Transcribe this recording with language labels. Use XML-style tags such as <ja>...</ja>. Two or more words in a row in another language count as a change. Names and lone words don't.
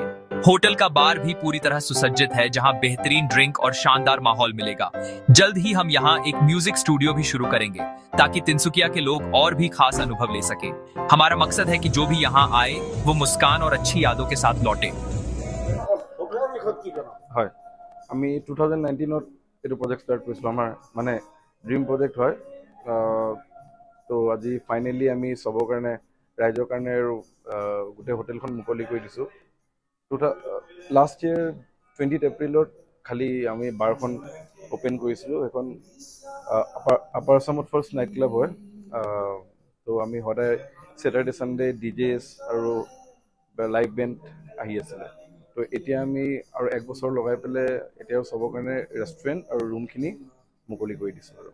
<hi>होटल का बार भी पूरी तरह सुसज्जित है जहां बेहतरीन ड्रिंक और शानदार माहौल मिलेगा। जल्द ही हम यहाँ एक म्यूजिक स्टूडियो भी शुरू करेंगे ताकि तिनसुकिया के लोग और भी खास अनुभव ले सके। हमारा मकसद है कि जो भी यहाँ आए वो मुस्कान और अच्छी यादों के साथ लौटे।</hi> <as>হয় আমি 2019 এটো</as> <en>project start</en> <as>কৰিছিলো আমাৰ মানে</as> <en>dream project</en> <as>হয় তো আজি ফাইনালি আমি সবৰ কাৰণে ৰাইজৰ কাৰণে আৰু গোটেই হোটেলখন মুকলি কৰি দিছো</as> <en>last year</en> <as>20 এপ্ৰিলত খালি আমি বাৰখন ওপেন কৰিছিলো এখন আপাৰ আসামত</as> <en>first night club</en> <as>হয় তো আমি সদায়</as> <en>Saturday Sunday DJs</en> <as>আৰু</as> <en>live band</en> <as>আহি আছিল তো এতিয়া আমি আৰু এক বছৰ লগাই পেলে এতিয়া সবৰ কাৰণে ৰেষ্টুৰেণ্ট আৰু ৰুমখিনি মুকলি কৰি দিছো আৰু</as>